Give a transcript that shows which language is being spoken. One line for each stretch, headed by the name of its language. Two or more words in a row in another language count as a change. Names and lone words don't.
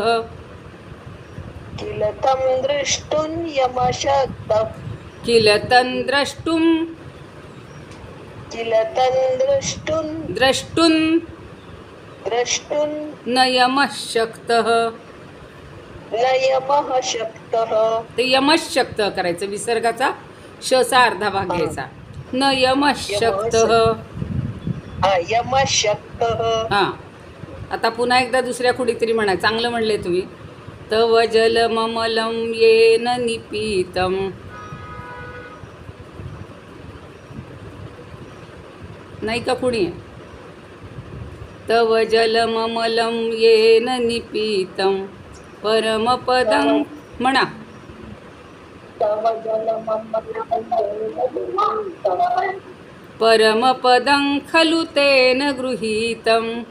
Sanskrit: किल तं द्रष्टुं यमशक्तः. किल तं द्रष्टुं किल तं द्रष्टुं द्रष्टुं न यमः शक्तः. न यमः शक्तः. ते यमः शक्तः करायचं.
Marathi: विसर्गाचा शचा अर्धा भाग घ्यायचा.
Sanskrit: न यमः शक्तः. यमशक्तः. हां.
Marathi: आता पुन्हा एकदा दुसऱ्या कुठेतरी म्हणा. चांगलं म्हणले तुम्ही.
Sanskrit: तव जलममलं येन निपीतं.
Marathi: नाही का कुणी?
Sanskrit: तव जलममलं येन निपीतं परमपदं. म्हणा. परमपदं खलु तेन गृहीतं.